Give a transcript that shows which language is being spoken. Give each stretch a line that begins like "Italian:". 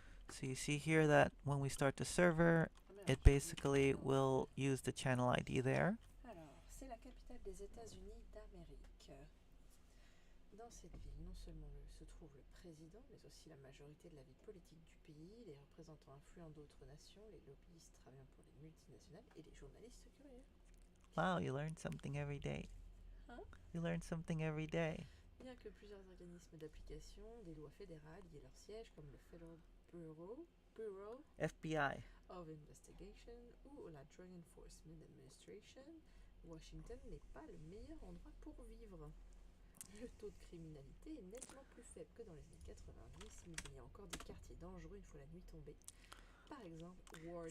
English: So you see here that when we start the server, it basically will use the channel ID there.
French: Alors, c'est la capitale des États-Unis d'Amérique. Dans cette ville, non seulement se trouve le président, mais aussi la majorité de la vie politique du pays, les représentants influents d'autres nations, les lobbyistes travaillant pour les multinationales et les journalistes curieux.
English: Wow, you learn something every day. Hein? You learn something every day.
French: Bien que plusieurs organismes d'application des lois fédérales y aient leur siège, comme le Federal Bureau
English: FBI.
French: of Investigation ou la Drug Enforcement Administration, Washington n'est pas le meilleur endroit pour vivre. Le taux de criminalité est nettement plus faible que dans les années 90, mais il y a encore des quartiers dangereux une fois la nuit tombée. Par exemple, Ward